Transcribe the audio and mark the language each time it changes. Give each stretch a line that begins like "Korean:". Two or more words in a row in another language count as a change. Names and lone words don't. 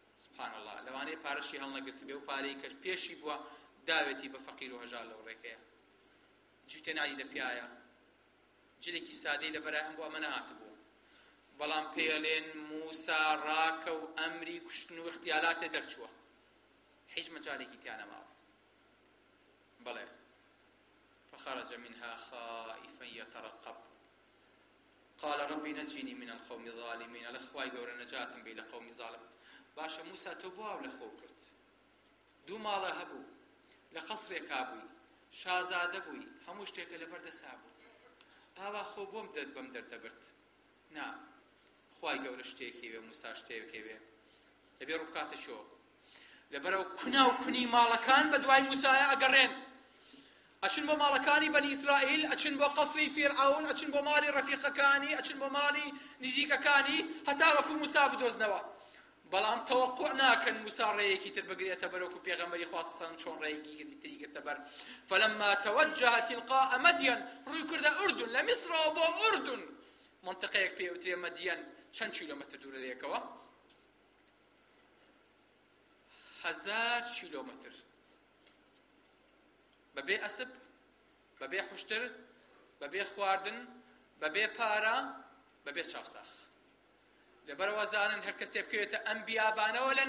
Arabic: سبحان الله
Central Kurdish: لەوانەیە پارەشی هەڵنەگرت بێ و پارەی کە پێشی بووە داوێتی بە فەقیر و هەژار لەو ڕێگەیە جوتێ نالی لە پیایە جلێکی سادەی لەبەرای ئەم بۆ ئەمە نهاتبوو بەڵام پێڵێن موسا ڕاکە و ئەمری کوشتن و اختیارات لێ دەرچووە هیچ مەجالێکی تیانەماوە بەڵێ
Arabic: فخرج منها خائفا يترقب قال ربي نجني من القوم الظالمين
Central Kurdish: لخواي گەورە نەجاتم بێ لە قەومی ظالم باشە موسا تۆ بۆ ئاو لەخۆ کرد دوو ماڵە هەبوو لە قەسرێکا بووی شازادە بووی هەموو شتێکە لەبەردەسا بوو ئاوا خۆ بۆم بەم دەردەبرد نا خوای گەورە شتێکی وێ موسا شتێکی وێ دەبێ ڕووبکاتە چۆ لەبەرەوە کونا و کونی ماڵەکان بە دوای موسایە ئەگەڕێن ئەچن بۆ ماڵەکانی بەنی ئیسرائیل ئەچن بۆ قەسری فیرعەون ئەچن بۆ ماڵی ڕەفیقەکانی ئەچن بۆ ماڵی نزیکەکانی هەتا وەکو موسا بدۆزنەوە بەڵام تەوەقوع ناکەن موسا ڕێیەکی تر بگرێتە بەر وەکو پێغەمبەری خوا
Arabic: صلی الله علیه و سلم
Central Kurdish: چۆن ڕێیەکی تری گرتە بەر
Arabic: فلما توجه تلقاء مدين
Central Kurdish: ڕووی کردە ئوردن لە میسرەوە بۆ ئوردن منطقەیەک پێوترێ مەدیەن چەند کیلۆمەتر دوورە لەیەکەوە 1000 کیلۆمەتر بەبێ ئەسب بەبێ خوشتر بەبێ خواردن بەبێ پارە بەبێ چاوساخ لەبەرەوە زانن هەر کەسێ بکەوێتە ئەم بیابانەوە لە